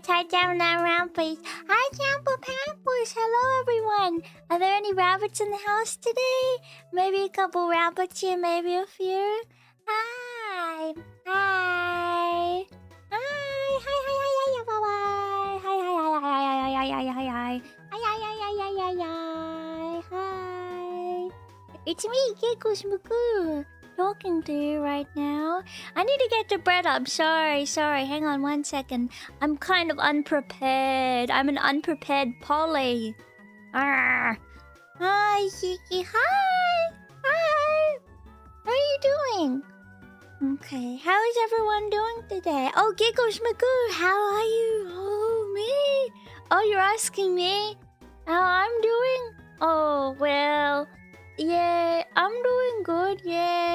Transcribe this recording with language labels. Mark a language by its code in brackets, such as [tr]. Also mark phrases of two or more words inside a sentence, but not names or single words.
[en] Hi, Champion Rampage. Hi, Champion Pampers. Hello, everyone. Are there any rabbits in the house today? Maybe a couple rabbits here, maybe a few. Hi. Hi. Hi. Hi. Hi. Hi. Hi. Bye. Hi. Hi. Hi. Hi. Hi. Hi. Hi. Hi. Hi. Hi. Hi. Hi. Hi. It's me, Giggles Magoo, talking to you right now. I need to get the bread up. Sorry. Hang on 1 second. I'm kind of unprepared. I'm an unprepared Polly. Arrgh. Hi, Kiki. Hi. How are you doing? Okay. How is everyone doing today? Oh, Giggles Magoo, how are you? Oh, me? Oh, you're asking me how I'm doing? Oh, well, yeah, I'm doing good, yeah.